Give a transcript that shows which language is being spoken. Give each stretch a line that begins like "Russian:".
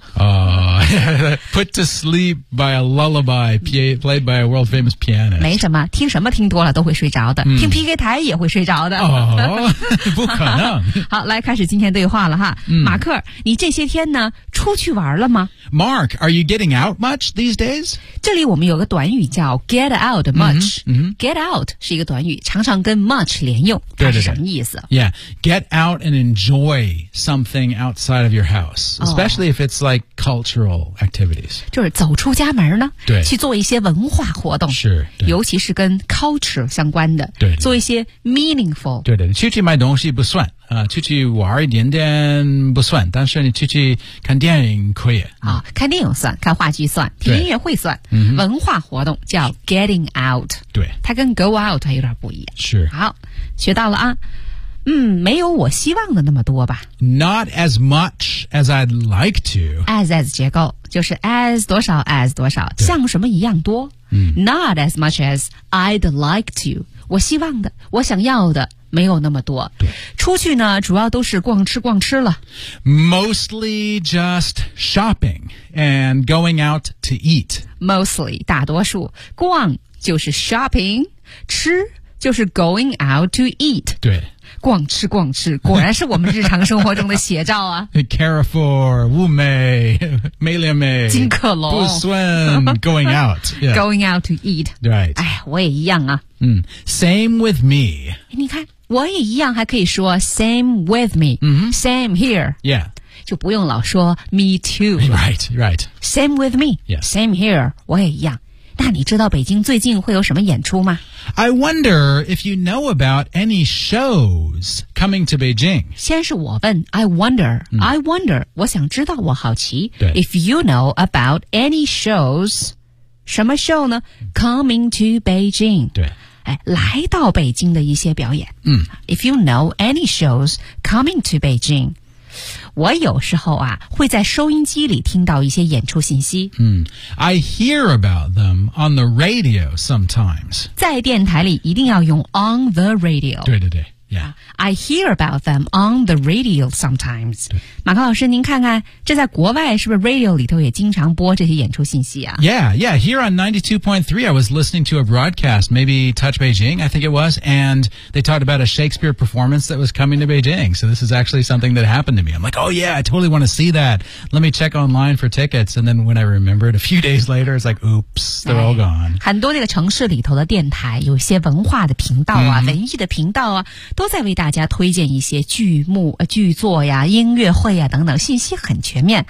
English: Put to sleep by a lullaby played by a world famous pianist.
Chinese: 没什么，听什么听多了都会睡着的，听 PK 台也会睡着的。不可能。好，来开始今天对话了哈。马克，你这些天呢出去玩了吗
English: ？Mark, are you getting out much these days?
Chinese: 这里我们有个短语叫
English: get out much. Get out
Chinese: 是一个短语，常常跟 much 连用，它是什么意思
English: ？Yeah, get out and enjoy something outside of your house, especially if it's like cultural activities.
Chinese: 就是走出家门呢，对，去做一些文化活动，是，尤其是跟 culture 相关的，对，做一些 meaningful. 对对，去买东西不算。出去玩一点点不算，但是你出去看电影可以。看电影算，看话剧算，听音乐会算，文化活动叫 getting out。对，它跟 go out 有点不一样。是。好，学到了啊。没有我希望的那么多吧。
English: Not as much as I'd like to.
Chinese: As 结构就是 as 多少 as 多少，像什么一样多。
English: Not as much as I'd like to.
Chinese: 我希望的，我想要的没有那么多。出去呢，主要都是逛吃逛吃了。
English: Mostly just shopping and going out to eat.
Chinese: Mostly 大多数，逛就是 shopping， 吃就是
English: going out to eat。
Chinese: 对。逛吃逛吃，果然是我们日常生活中的写照啊。 Carrefour, 物美、美廉美、金客隆、不算 going out,、
English: yeah. going out to eat. Right.
Chinese: 哎，我也一样啊。
English: Same with me.
Chinese: 你看，我也一样，还可以说
English: same with me,、same here. Yeah.
Chinese: 就不用老说 me too.
English: Right, right. Same with me. Yeah.
Chinese: Same here. 我也一样。那你知道北京最近会有什么演出吗？
English: I wonder if you know about any shows coming to Beijing.
Chinese: 先是我问
English: I wonder,、I wonder,
Chinese: 我想知道，我好奇。对。
English: If you know about any shows, 什么 show 呢？ Coming to Beijing.
Chinese: 对。哎，来到北京的一些表演。
English: If you know any shows coming to Beijing.
Chinese: 我有时候啊会在收音机里听到一些演出信息。
English: I hear about them on the radio sometimes.
Chinese: 在电台里一定要用
English: on the radio.
Chinese: 对对对 ,yeah.
English: I hear about them on the radio sometimes.
Chinese: 马克老师您看看这在国外是不是 radio 里头也经常播这些演出信息啊
English: ?Yeah, yeah, here on 92.3 I was listening to a broadcast, maybe Touch Beijing, I think it was, and they talked about a Shakespeare performance that was coming to Beijing. So this is actually something that happened to me. I'm like, oh yeah, I totally want to see that. Let me check online for tickets. And then when I remembered a few days later, it's like, oops, they're all gone.
Chinese: 很多那个城市里头的电台有些文化的频道啊、文艺的频道啊都在为大家推荐一些剧目、剧作呀、音乐会呀等等，信息很全面。